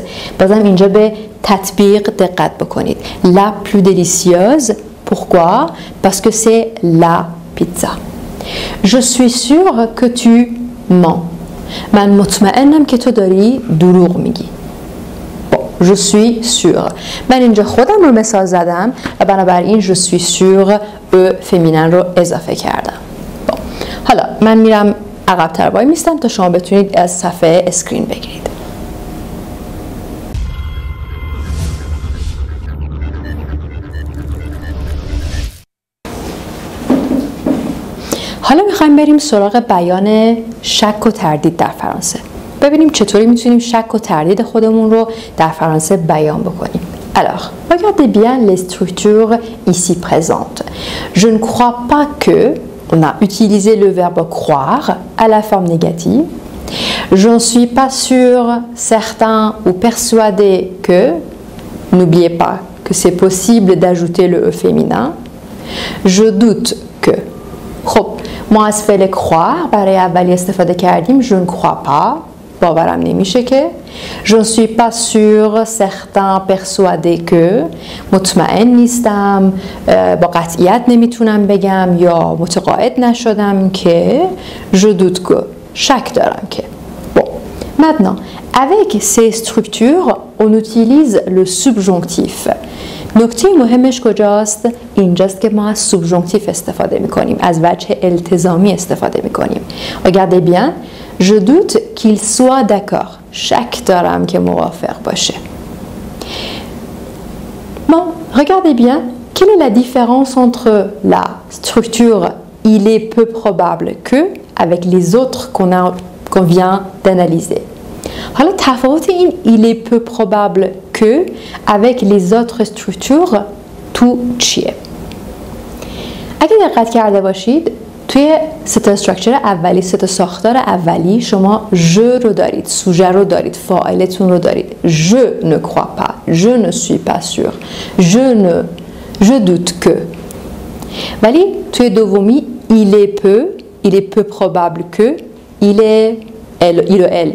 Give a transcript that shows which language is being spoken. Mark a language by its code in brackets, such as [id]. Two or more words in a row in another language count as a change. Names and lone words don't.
[fa] بازم اینجا به تطبیق دقت بکنید. [fr] La plus délicieuse. Pourquoi? Parce que c'est la pizza. Je suis sûre que tu mens. [fa] من مطمئنم که تو داری دروغ میگی. [fr] Je suis sûre. [fa] من اینجا خودم رو مثال زدم و بنابراین [fr] je suis sûre [fa] فمینن رو اضافه کردم. حالا من میرم عقب‌تر وای میستم تا شما بتونید از صفحه اسکرین بگیرید. حالا میخوایم بریم سراغ بیان شک و تردید در فرانسه. ببینیم چطوری میتونیم شک و تردید خودمون رو در فرانسه بیان بکنیم. [fr] Alors, regardez bien les structures ici présentes. Je ne crois pas que, on a utilisé le verbe croire à la forme négative. Je ne suis pas sûr, certain ou persuadé que, n'oubliez pas que c'est possible d'ajouter le E féminin. Je doute que. [fa] خب ما از فعل croire برای اولی استفاده کردیم. [fr] Je ne crois pas. [fa] باورم نمیشه که [fr] je ne suis pas sûr certain persuadé que [fa] مطمئن نیستم با قطعیت نمیتونم بگم یا متقاعد نشدم که [fr] je doute que [fa] شک دارم که [fr] bon maintenant avec ces structures on utilise le subjonctif [fa] نکته مهمش کجاست؟ اینجاست که ما از سوبژانکتیف استفاده میکنیم از وجه التزامی استفاده میکنیم [fr] regardez bien je doute qu'il soit d'accord [fa] شک دارم که موافق باشه [fr] bon regardez bien quelle est la différence entre la structure il est peu probable que avec les autres qu'on vient d'analyser [fa] حالا تفاوت این [fr] il est peu probable que avec les autres structures [fa] تو چیه؟ اگه دقت کرده باشید توی [en] set structure [fa] اولی ست ساختار اولی شما je رو دارید سوژه رو دارید فاعلتون رو دارید [fr] je ne crois pas je ne suis pas sûr je doute que [fa] ولی توی دومی il est peu probable que il و ال